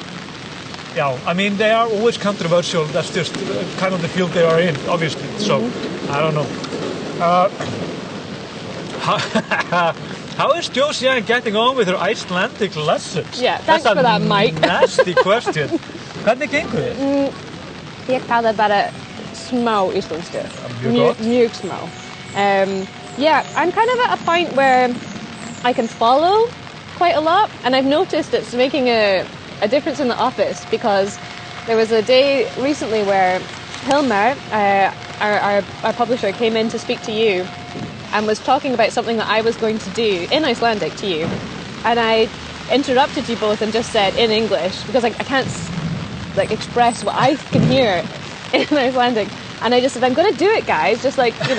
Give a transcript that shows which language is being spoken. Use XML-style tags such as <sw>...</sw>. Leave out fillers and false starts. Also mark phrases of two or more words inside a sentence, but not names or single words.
<en>Yeah, I mean, they are always controversial. That's just kind of the field they are in, obviously. So, I don't know. How is Josie getting on with her Icelandic lessons? Yeah, thanks for that, Mike. Nasty question.</en> <is>Hvernig gengur þið? Ég kann það bara smá íslensku. Mjög smá.</is> <en>I'm kind of at a point where I can follow quite a lot, and I've noticed it's making a difference in the office, because there was a day recently where Hilmar, our publisher, came in to speak to you and was talking about something that I was going to do in Icelandic to you, and I interrupted you both and just said in English, because I can't express what I can hear in Icelandic, and I just said, I'm going to do it, guys, just like, you know.</en>